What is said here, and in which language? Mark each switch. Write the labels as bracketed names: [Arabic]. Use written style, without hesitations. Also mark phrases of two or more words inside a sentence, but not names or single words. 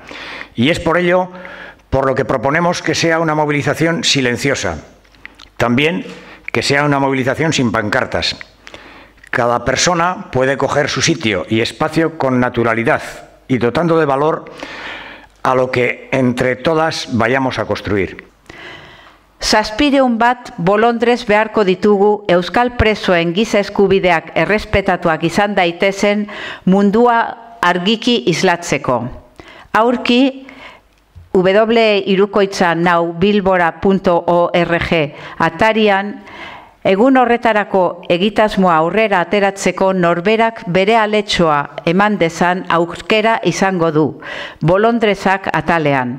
[Spanish] Y es por ello por lo que proponemos que sea una movilización silenciosa. También que sea una movilización sin pancartas. Cada persona puede coger su sitio y espacio con naturalidad y dotando de valor a lo que entre todas vayamos a construir. [Basque] Zazpireun bat bolondrez beharko ditugu euskal presoen giza eskubideak errespetatuak izan daitezen mundua argiki islatzeko. Aurki www.irukoitzanaubilbora.org atarian egun horretarako egitasmoa aurrera ateratzeko norberak bere aletxoa eman dezan aukera izango du, bolondrezak atalean.